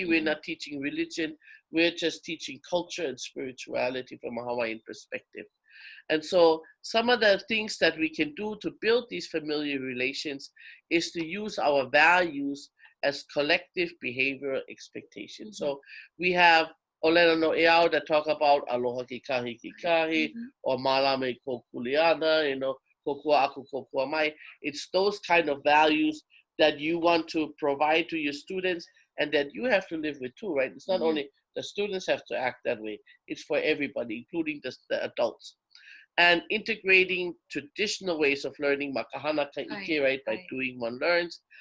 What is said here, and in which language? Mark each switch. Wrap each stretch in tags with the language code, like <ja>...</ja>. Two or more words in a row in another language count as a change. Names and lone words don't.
<en>We're not teaching religion. We're just teaching culture and spirituality from a Hawaiian perspective. And so some of the things that we can do to build these familiar relations is to use our values as collective behavioral expectations. So we have</en> <haw>olelo no eau</haw> <en>that talk about</en> <haw>aloha ki kahi, or malame ko kuleana, kokua aku kokua mai.</haw> <en>It's those kind of values that you want to provide to your students and that you have to live with too, right? It's not only the students have to act that way, it's for everybody, including the adults. And integrating traditional ways of learning,</en> <haw>makahana kaike,</haw> <en>right, by doing one learns.</en>